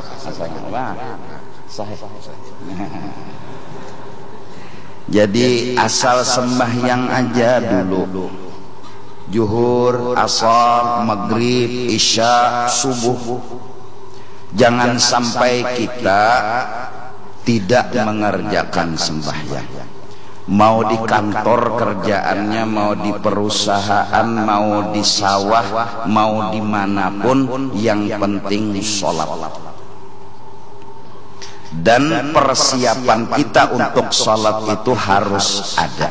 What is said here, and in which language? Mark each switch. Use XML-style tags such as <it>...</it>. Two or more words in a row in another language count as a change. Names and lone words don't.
<ar>sahih.</ar> <id>Jadi asal sembahyang aja dulu. Zuhur, asar, maghrib, isya, subuh. Jangan sampai kita tidak mengerjakan sembahyang. Mau di kantor kerjaannya, mau di perusahaan, mau di sawah, mau dimanapun, yang penting sholat. Dan persiapan kita untuk sholat itu harus ada.</id>